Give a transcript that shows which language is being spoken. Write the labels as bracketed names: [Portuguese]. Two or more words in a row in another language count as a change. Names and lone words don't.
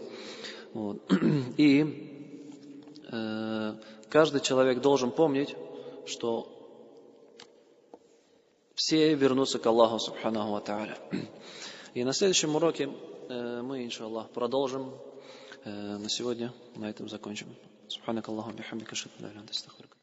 [Russian] Вот. И каждый человек должен помнить, что все вернутся к [Arabic] الله سبحانه وتعالى. [Russian] И на следующем уроке мы, иншаллах, продолжим. На сегодня на этом закончим. [Arabic] سبحانك اللهم وبحمدك، أشهد أن لا إله إلا أنت، أستغفرك.